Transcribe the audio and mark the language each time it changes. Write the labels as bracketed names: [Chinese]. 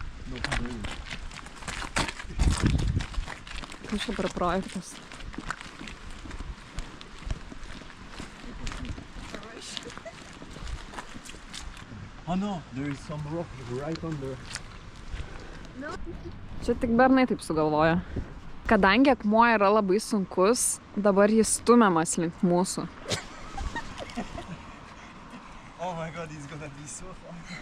[English] No problem. [Lithuanian] Kas čia per projektas? [English] Oh no, there is some rock right on the... [Lithuanian] Čia tik bernai taip sugalvoja. Kadangi akmuo yra labai sunkus, dabar jis stumiamas link mūsų. [English] Oh my god, it's gonna be so fun.